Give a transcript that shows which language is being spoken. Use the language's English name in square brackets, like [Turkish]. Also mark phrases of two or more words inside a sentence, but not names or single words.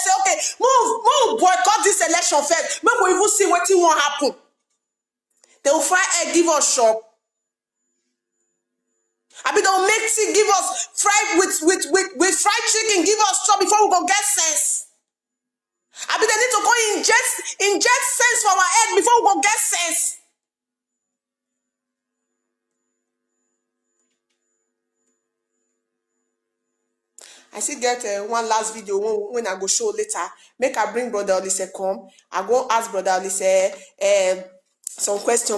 [Nigerian Pidgin] Say, okay, move boycott this election first. Make we even see what won't happen. They will fry egg, give us shop. I mean, they'll make tea, give us fried with fried chicken, give us shop before we go get sense. I mean, they need to go inject sense for our head before we go get sense. I still get one last video when I go show later. Make I bring Brother Olise come. I go ask Brother Olise some question.